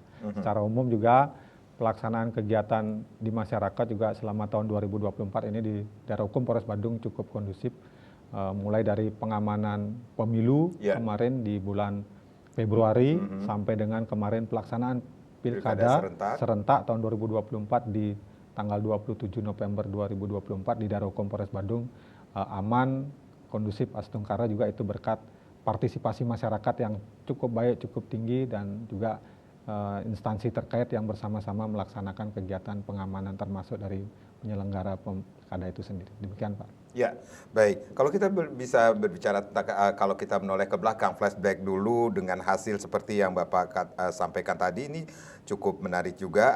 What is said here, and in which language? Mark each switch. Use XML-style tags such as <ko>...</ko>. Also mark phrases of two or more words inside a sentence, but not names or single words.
<id>Secara umum juga pelaksanaan kegiatan di masyarakat juga selama tahun 2024 ini di daerah hukum Polres Badung cukup kondusif, mulai dari pengamanan pemilu kemarin di bulan Februari sampai dengan kemarin pelaksanaan Pilkada serentak tahun 2024 di tanggal 27 November 2024 di daerah hukum Polres Badung aman, kondusif, astungkara, juga itu berkat partisipasi masyarakat yang cukup baik, cukup tinggi, dan juga instansi terkait yang bersama-sama melaksanakan kegiatan pengamanan termasuk dari penyelenggara pilkada itu sendiri. Demikian Pak. Ya, baik. Kalau kita bisa berbicara tentang kalau kita menoleh ke belakang, flashback dulu dengan hasil seperti yang Bapak sampaikan tadi, ini cukup menarik juga.</id>